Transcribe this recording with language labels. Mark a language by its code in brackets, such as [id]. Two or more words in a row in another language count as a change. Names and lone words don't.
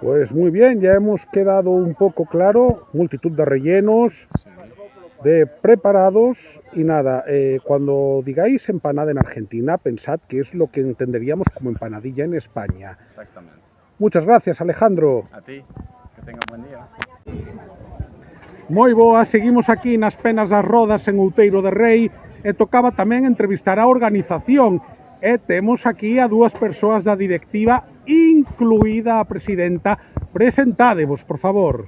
[es] Pues muy bien, ya hemos quedado un poco claro, multitud de rellenos, Sí, de preparados y nada, cuando digáis empanada en Argentina, pensad que es lo que entenderíamos como empanadilla en España. exactamente. Muchas gracias, Alejandro. A ti, que tengas buen día. [gl] Moi boa, seguimos aquí nas Penas das Rodas en Outeiro de Rei e tocaba tamén entrevistar a organización e temos aquí a dúas persoas da directiva, incluída a presidenta. Presentádevos, por favor.